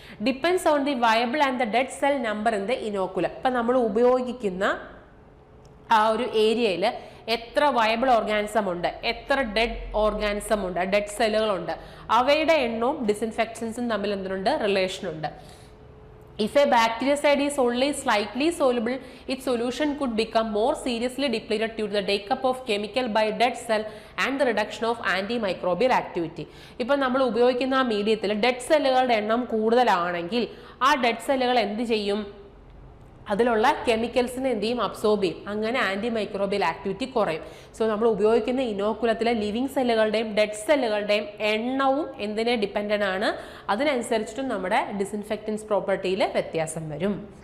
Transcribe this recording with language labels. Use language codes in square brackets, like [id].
[en] Depends on the viable and the dead cell number in the inoculum. [ml] ഇപ്പം നമ്മൾ ഉപയോഗിക്കുന്ന ആ ഒരു ഏരിയയിൽ എത്ര വയബിൾ ഓർഗാനിസം ഉണ്ട്, എത്ര ഡെഡ് ഓർഗാനിസം ഉണ്ട്, ഡെഡ് സെല്ലുകളുണ്ട്, അവയുടെ എണ്ണവും ഡിസിൻഫെക്ഷൻസും തമ്മിൽ എന്തിനുണ്ട്, റിലേഷനുണ്ട്. [en] If a bactericide is only slightly soluble, its solution could become more seriously depleted due to the take-up of chemical by dead cell and the reduction of antimicrobial activity. [ml] ഇപ്പം നമ്മൾ ഉപയോഗിക്കുന്ന ആ മീഡിയത്തിൽ dead സെല്ലുകളുടെ എണ്ണം കൂടുതലാണെങ്കിൽ ആ ഡെഡ് സെല്ലുകൾ എന്ത് ചെയ്യും, അതിലുള്ള കെമിക്കൽസിനെ എന്ത് ചെയ്യും, അബ്സോർബ് ചെയ്യും. അങ്ങനെ ആൻറ്റി മൈക്രോബിയൽ ആക്ടിവിറ്റി കുറയും. സോ നമ്മൾ ഉപയോഗിക്കുന്ന ഇനോക്കുലത്തിലെ ലിവിങ് സെല്ലുകളുടെയും ഡെഡ് സെല്ലുകളുടെയും എണ്ണവും എന്തിനെ ഡിപ്പെൻഡൻ്റ് ആണ്, അതിനനുസരിച്ചിട്ടും നമ്മുടെ ഡിസിൻഫെക്റ്റൻസ് പ്രോപ്പർട്ടിയിൽ വ്യത്യാസം വരും.